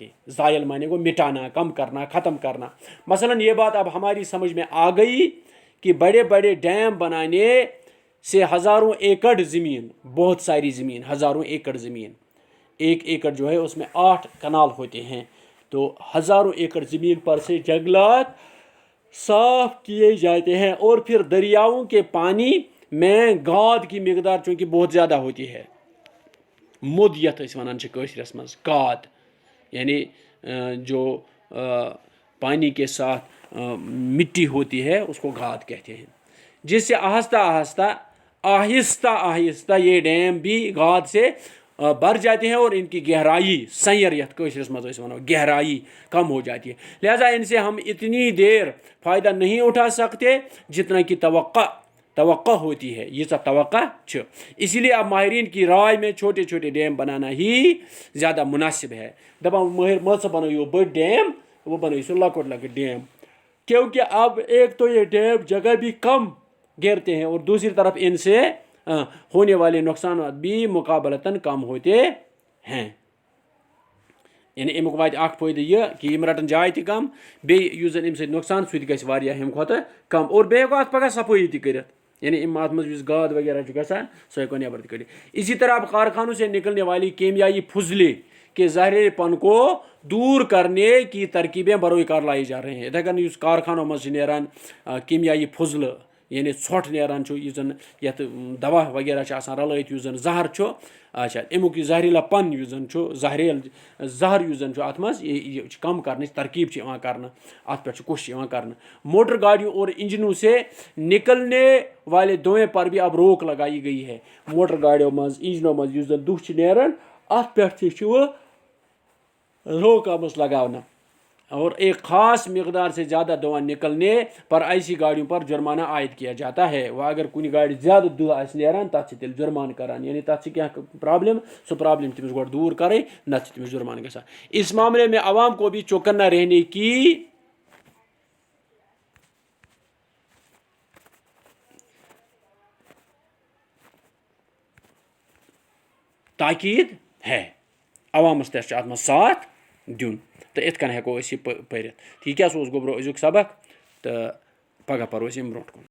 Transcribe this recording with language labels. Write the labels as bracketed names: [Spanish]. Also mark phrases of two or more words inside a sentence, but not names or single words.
[Urdu] زائل معنی کو مٹانا، کم کرنا، ختم کرنا۔ مثلا یہ بات اب ہماری سمجھ میں آ گئی کہ بڑے بڑے ڈیم بنانے سے ہزاروں ایکڑ زمین، بہت ساری زمین، ہزاروں ایکڑ زمین، ایک ایکڑ جو ہے اس میں 8 کنال ہوتے ہیں، تو ہزاروں ایکڑ زمین پر سے جنگلات صاف کیے جاتے ہیں، اور پھر دریاؤں کے پانی میں گاد کی مقدار چونکہ بہت زیادہ ہوتی ہے، [Kashmiri] مودیت اس ونان کٲشرس منٛز گاد، [Urdu] یعنی جو پانی کے ساتھ مٹی ہوتی ہے اس کو گاد کہتے ہیں، جس سے آہستہ آہستہ آہستہ آہستہ یہ ڈیم بھی گاد سے بھر جاتے ہیں، اور ان کی گہرائی [Kashmiri] سیر یتھ کٲشرس منٛز أسۍ وَنو [Urdu] گہرائی کم ہو جاتی ہے، لہذا ان سے ہم اتنی دیر فائدہ نہیں اٹھا سکتے جتنا کہ توقع ہوتی ہے، یہ سب توقع چھِ، اسی لیے اب ماہرین کی رائے میں چھوٹے چھوٹے ڈیم بنانا ہی زیادہ مناسب ہے۔ [Kashmiri] دپان ماہر مت بنٲیِو بٔڑ ڈیم، [Urdu] وہ [Kashmiri] بنٲیِو سُہ لۄکُٹ لۄکُٹ ڈیم، [Urdu] کیونکہ اب ایک تو یہ ڈیم جگہ بھی کم گھیرتے ہیں، اور دوسری طرف ان سے ہونے والے نقصانات بھی مقابلتاً کم ہوتے ہیں۔ [Kashmiri] یعنی امیُک واتہِ اکھ فٲیدٕ یہِ کہ یِم رٹن جاے تہِ کم، بیٚیہِ یُس زن امہِ سۭتۍ نۄقصان سُہ تہِ گژھِ واریاہ ہُمہِ کھۄتہٕ کم، اور بیٚیہِ ہٮ۪کو اتھ پگاہ صفٲیی تہِ کٔرِتھ، یعنی اتھ منٛز یُس گاد وغیرہ چھُ گژھان سُہ ہٮ۪کو نٮ۪بر تہِ کٔڑِتھ۔ [Urdu] اسی طرح اب کارخانوں سے نکلنے والی کیمیائی فضلے کے زہریلے پن کو دور کرنے کی ترکیبیں بروئے کار لائی جا رہے ہیں۔ [Kashmiri] اتھے کن یُس کارخانوں منٛز چھِ نیران کیمیائی فضلہٕ، یعنی ژھۄٹھ نیران چھُ، یُس زن یتھ دوا وغیرہ چھِ آسان رلٲیِتھ، یُس زن زہر چھُ، اچھا امیُک یہِ زہریلا پن یُس زن چھُ، زہر یُس زن چھُ اتھ منٛز، یہ چھُ کم کرنٕچ ترکیب چھِ یِوان کرنہٕ، اتھ پٮ۪ٹھ چھُ کوشش یِوان کرنہٕ۔ [Urdu] موٹر گاڑیوں اور انجنوں سے نکلنے والے دھوئیں پر بھی اب روک لگائی گئی ہے۔ [Kashmiri] موٹر گاڑیوں منٛز، انجنوں منٛز یُس زن دُہ چھُ نیران، اتھ پٮ۪ٹھ تہِ چھُ روک آمٕژ لگاونہٕ، [Urdu] اور ایک خاص مقدار سے زیادہ دھواں نکلنے پر ایسی گاڑیوں پر جرمانہ عائد کیا جاتا ہے۔ [Kashmiri] وہ اگر کُنہِ گاڑِ زیادٕ دُہ آسہِ نیران تتھ چھِ تیٚلہِ جُرمانہٕ کران، یعنی تتھ چھِ کینٛہہ پرابلم، سُہ پرابلم تٔمِس گۄڈٕ دوٗر کرٕنۍ، نتہٕ چھِ تٔمِس جُرمانہٕ گژھان۔ [Urdu] اس معاملے میں عوام کو بھی چوکنا رہنے کی تاکید ہے، [Kashmiri] عوامس تہِ چھُ اتھ منٛز ساتھ دیُن، تہٕ یِتھ کٔنۍ ہٮ۪کو أسۍ یہِ پٔرِتھ۔ ٹھیٖک کیٛاہ سا اوس گوٚبرو أزیُک سبق، تہٕ پگاہ پرو أسۍ ییٚمہِ برونٛٹھ کُن۔